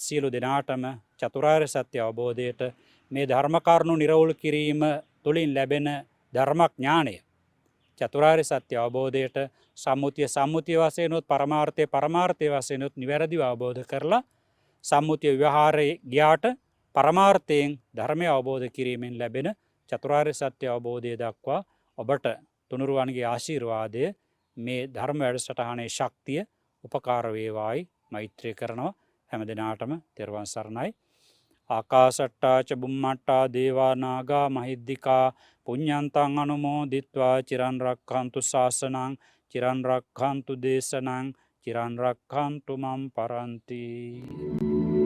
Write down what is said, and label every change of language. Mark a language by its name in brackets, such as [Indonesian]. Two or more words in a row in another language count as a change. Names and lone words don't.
[Sinhala] සියලු දෙනාටම චතුරාර්ය සත්‍ය අවබෝධයට මේ ධර්ම කරුණු නිරවුල් කිරීම තුළින් ලැබෙන ධර්මඥානය චතුරාර්ය සත්‍ය අවබෝධයට සම්මුතිය වශයෙන්ුත් පරමාර්ථය වශයෙන්ුත් නිවැරදිව අවබෝධ කරලා සම්මුතිය ව්‍යවහාරයේ ගියාට පරමාර්ථයෙන් ධර්මය අවබෝධ කිරීමෙන් ලැබෙන චතුරාර්ය සත්‍ය අවබෝධය දක්වා ඔබට තුනුරුවන්ගේ ආශිර්වාදය මේ ධර්ම වැඩසටහනේ ශක්තිය උපකාර වේවායි මෛත්‍රී කරනවා. හැම දිනාටම තෙරුවන් සරණයි. [Pali] ආකාසට්ටා ච බුම්මට්ටා දේවා නාග මහිද්దికා පුඤ්ඤන්තං අනුමෝදිත්වා චිරන් රක්ඛන්තු ශාසනං චිරන් රක්ඛන්තු දේශනං චිරන් රක්ඛන්තු මම් පරන්ති.